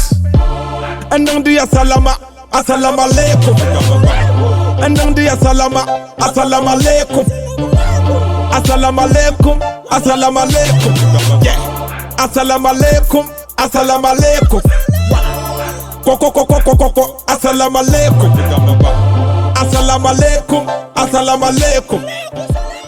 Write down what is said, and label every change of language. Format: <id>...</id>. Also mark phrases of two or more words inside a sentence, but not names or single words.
<en>And then the</en> <ar>السلام عليكم.</ar> <en>And then the</en> <ar>السلام عليكم. السلام عليكم. Yeah. السلام عليكم. Koko. السلام عليكم.</ar>